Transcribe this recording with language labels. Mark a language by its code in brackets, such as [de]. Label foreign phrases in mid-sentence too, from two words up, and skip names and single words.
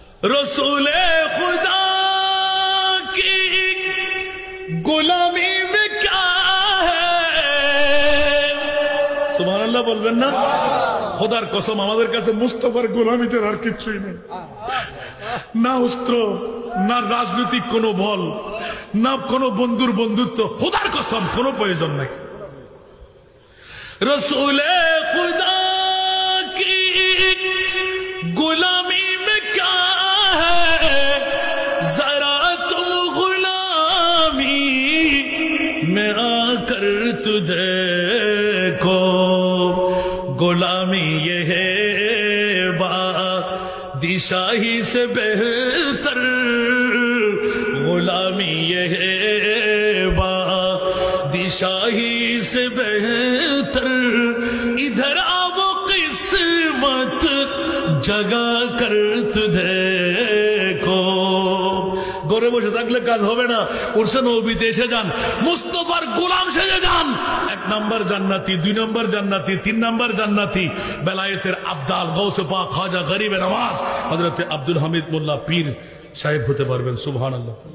[ur] رسول خدا کی غلامی میں کیا ہے؟ [ar] سبحان اللہ [bn] বলবেন না? খোদার কসম আমাদের কাছে মুস্তাফার গোলামিতে আর কিছুই নেই, না অস্ত্র, না রাজনৈতিক কোনো বল, না কোনো বন্ধুর বন্ধুত্ব। খোদার কসম কোনো প্রয়োজন নাই। [ur] رسول خدا کی غلامی میں کیا ہے، ذرا تم غلامی میں آ کر تو دیکھو، غلامی یہ ہے بادشاہی سے بہتر، غلامی یہ ہے بادشاہی سے بہتر، ادھر آو قسمت جگا کر تو دیکھو۔ [bn] ঘরে বসে থাকলে কাজ হবে না, উরসে নবীতে এসে যান, মুস্তাফার গোলাম সেজে যান। 1 নম্বর জান্নাতি, 2 নম্বর জান্নাতি, 3 নম্বর জান্নাতি, বেলায়েতের আফদাল গৌসে পাক খাজা গরিবে নওয়াজ হযরত আব্দুল হামিদ মোল্লা পীর সাহেব হতে পারবেন।